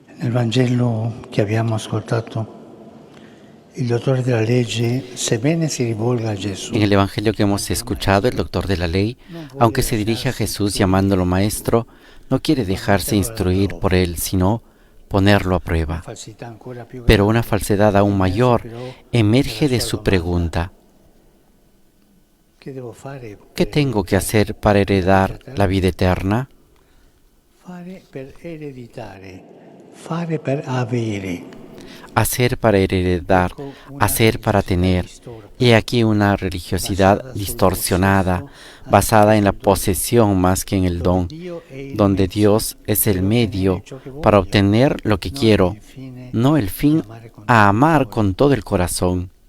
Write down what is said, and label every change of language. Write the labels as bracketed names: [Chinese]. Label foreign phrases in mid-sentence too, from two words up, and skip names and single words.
[Italian] Nel Vangelo che abbiamo ascoltato, il dottore della legge, sebbene si rivolga a Gesù, [Spanish] En el Evangelio que hemos escuchado, el doctor de la ley, aunque se dirige a Jesús llamándolo maestro, no quiere dejarse instruir por él, sino ponerlo a prueba. [Italian] falsità ancora più [Spanish] Pero [Italian] grande, [Spanish] una falsedad aún mayor emerge de su pregunta. [Italian] che devo fare [Spanish] ¿Qué tengo que hacer para heredar la vida eterna? [Italian] fare per ereditare, fare per avere. [Spanish] Hacer para heredar, hacer para tener. He aquí una religiosidad distorsionada, basada en la posesión más que en el don, donde Dios es el medio para obtener lo que quiero, no el fin a amar con todo el corazón.